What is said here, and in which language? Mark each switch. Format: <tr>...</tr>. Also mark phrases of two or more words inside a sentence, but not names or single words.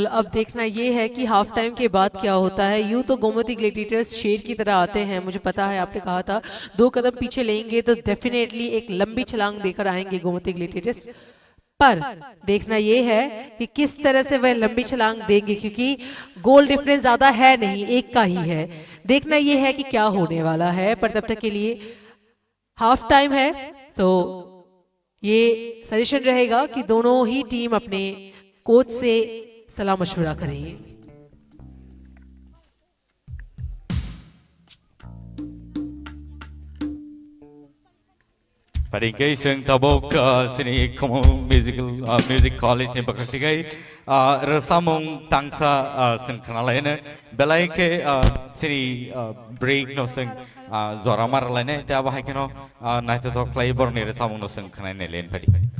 <hi>अब देखना ये है कि</hi> <en>half time</en> <hi>के बाद क्या होता है। यूं तो गोमती ग्लैडिएटर्स शेर की तरह आते हैं, मुझे पता है, आपने कहा था 2 कदम पीछे लेंगे तो डेफिनेटली एक लंबी छलांग देकर आएंगे गोमती ग्लैडिएटर्स, पर देखना ये है कि किस तरह से वह लंबी छलांग देंगे, क्योंकि</hi> <en>goal difference</en> <hi>ज्यादा है नहीं, एक का ही है। देखना ये है कि क्या होने वाला है, पर तब तक के लिए</hi> <en>half time</en> <hi>है, तो ये सजेशन रहेगा कि दोनों ही टीम अपने कोच से सलाह मशवरा करेंगे।</hi> <trp>Paringay sing tabok sini komo music college ni bakatigai rasamong tangsa sing kanalaine belai ke sini break no sing zoramar laine te abahai keno naito</trp> <en>to play</en> <trp>bor ni rasamong no sing kanai ne len padi.</trp>